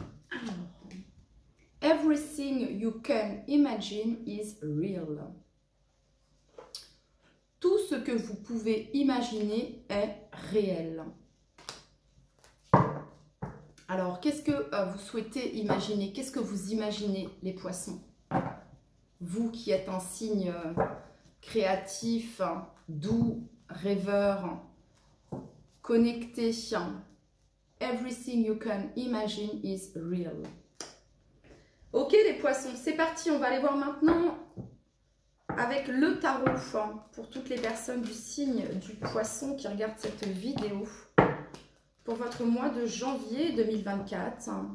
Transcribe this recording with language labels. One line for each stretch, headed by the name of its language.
French: Alors,
English: everything you can imagine is real.
French: Tout ce que vous pouvez imaginer est réel. Alors, qu'est-ce que vous souhaitez imaginer? Qu'est-ce que vous imaginez, les poissons? Vous qui êtes un signe créatif, doux, rêveur, connecté.
English: Everything you can imagine is real.
French: Ok les poissons, c'est parti. On va aller voir maintenant avec le tarot pour toutes les personnes du signe du poisson qui regardent cette vidéo pour votre mois de janvier 2024.